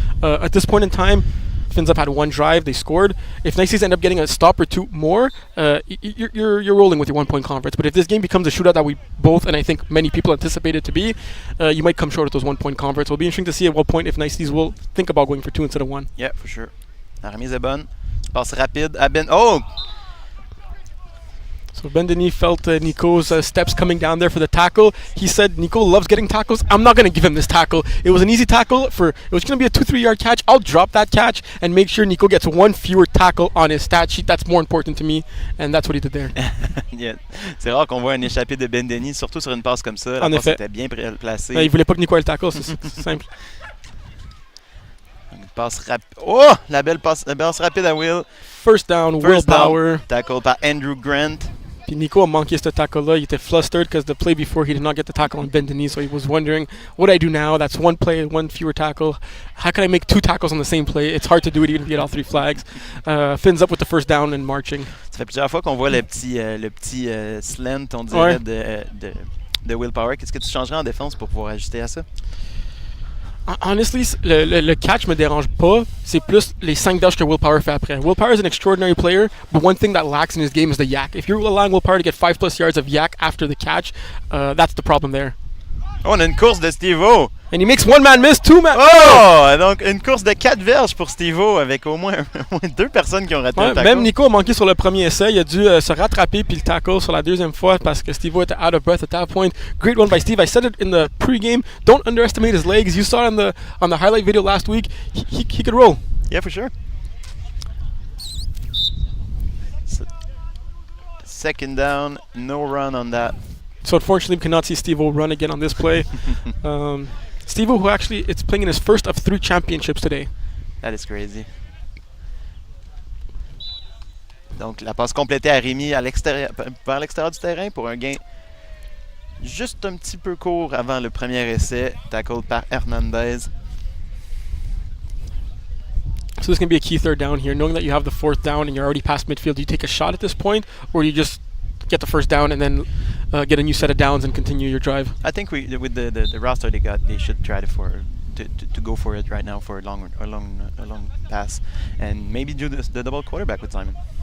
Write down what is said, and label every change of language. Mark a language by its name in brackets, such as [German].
[English] At this point in time, Fins Up had 1 drive. They scored. If Niceties end up getting a stop or 2 more, you're rolling with your 1-point converts. But if this game becomes a shootout that we both, and I think many people anticipate it to be, you might come short of those 1-point converts. It'll be interesting to see at what point if Niceties will think about going for 2 instead of 1. Yeah, for sure. [French] La remise est bonne. Passe rapide à Ben. Oh! [English] So Ben Denis felt Nico's steps coming down there for the tackle. He said Nico loves getting tackles. I'm not going to give him this tackle. It was an easy tackle. It was going to be a 2-3 yard catch. I'll drop that catch and make sure Nico gets one fewer tackle on his stat sheet. That's more important to me, and that's what he did there. Yeah. [French] C'est rare qu'on voit un échappé de Ben Denis, surtout sur une passe comme ça. La En passe effet. était bien placée. Il voulait pas que Nico ait le tackle, c'est simple. Une passe rapide. Oh! La belle passe rapide à Will. [English] First down, First willpower. [French] down, tackle par Andrew Grant. Puis Nico a manqué ce tackle-là. Il était [English] flustered because the play before he did not get the tackle on Ben Denis, so he was wondering, what do I do now? That's one play, one fewer tackle. How can I make 2 tackles on the same play? It's hard to do it even if you get all 3 flags. Fins up with the first down and marching. [French] Ça fait plusieurs fois qu'on voit le petit slant, on dirait, de Willpower. Qu'est-ce que tu changerais en défense pour pouvoir ajuster à ça? Honestly, le catch me dérange pas. C'est plus les 5 dash que Willpower fait après. [English] Willpower is an extraordinary player, but one thing that lacks in his game is the yak. If you're allowing Willpower to get 5+ yards of yak after the catch, that's the problem there. [French] Oh, on a une course de Steve-O! [English] And he makes 1-man miss, 2-man. Oh! [French] Donc, une course de 4 verges pour Steve-O avec au moins 2 personnes qui ont raté un tackle. Même Nico a manqué sur le premier essai. Il a dû se rattraper puis le tackle sur la deuxième fois parce que Steve-O était [English] out of breath at that point. Great one by Steve. I said it in the pregame. Don't underestimate his legs. You saw it on the highlight video last week. He could roll. Yeah, for sure. Second down, no run on that. So unfortunately, we cannot see Steve-O run again on this play. Steve-O, who actually it's playing in his first of 3 championships today. That is crazy. [French] Donc, la passe complétée à Rémi à l'extérieur, vers l'extérieur du terrain pour un gain juste un petit peu court avant le premier essai, tackle par Hernandez. [English] So this is going to be a key third down here. Knowing that you have the 4th down and you're already past midfield, do you take a shot at this point, or do you just get the first down and then get a new set of downs and continue your drive? I think with the roster they got, they should try to go for it right now for a long pass, and maybe do the double quarterback with Simon.